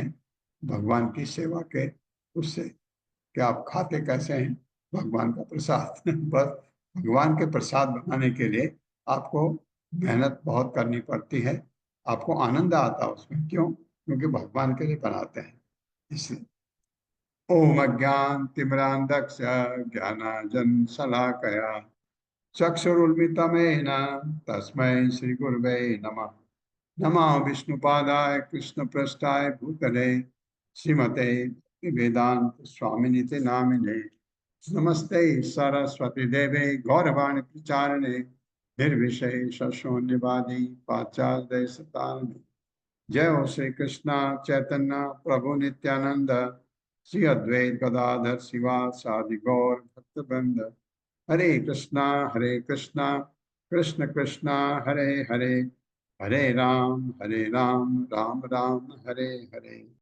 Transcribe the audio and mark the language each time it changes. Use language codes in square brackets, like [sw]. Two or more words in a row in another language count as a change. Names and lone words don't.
[hi] भगवान की सेवा के उससे कि आप खाते कैसे हैं, भगवान का प्रसाद बस भगवान के प्रसाद बनाने के लिए आपको मेहनत बहुत करनी पड़ती है। आपको आनंद आता है उसमें, क्यों? क्योंकि भगवान के लिए बनाते हैं, इसलिए। [sa] ओम अज्ञान तिमिरांधक्ष ज्ञानांजन शलाकया चक्षुरुन्मिलितं तस्मै श्री गुरवे नमः। नमः विष्णुपादाय कृष्णप्रेष्ठाय भूतले श्रीमते वेदांत स्वामिनिते नामिने। नमस्ते सरस्वती देवे गौरवाणी प्रचारिणे निर्विशेष शून्यवादी पाश्चात्य देशतारिणे। जय हो श्री कृष्ण चैतन्य प्रभु नित्यानंद श्री अद्वैत गदाधर शिवासादि गौर भक्तवृंद। हरे कृष्णा कृष्ण कृष्णा हरे हरे, हरे राम राम राम हरे हरे।